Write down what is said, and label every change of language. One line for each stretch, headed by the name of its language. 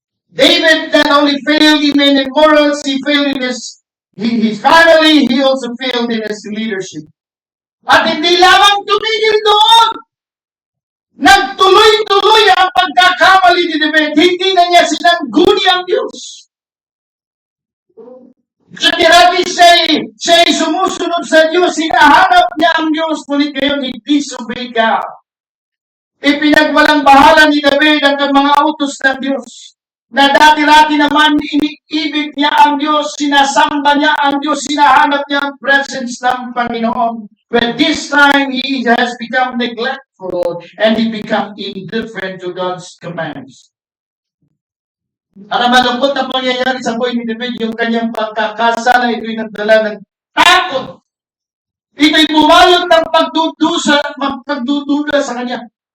English: David not only failed in morals, he failed in his family, he also failed in his leadership.
Filipino: At hindi lamang tumigil doon. Nagtuloy-tuloy ang pagkakamali ni David. Hindi na niya sinangguni ang Diyos. Dati siya ay sumusunod sa Diyos, hinahanap niya ang Diyos, ngunit ngayon i-disobey God. Ipinagwalang bahala ni David ang mga utos ng Diyos. na dati-dati naman iniibig niya ang Diyos, sinasamba niya ang Diyos, sinahanap niya ang presence ng Panginoon.
English: But this time, he has become neglectful and he become indifferent to God's commands.
Filipino: At ang malungkot na pangyayari sa buhay ni David, yung kanyang pagkakasala, ito'y nagdala ng takot. Ito'y bumalot ng pagdududa sa kanya.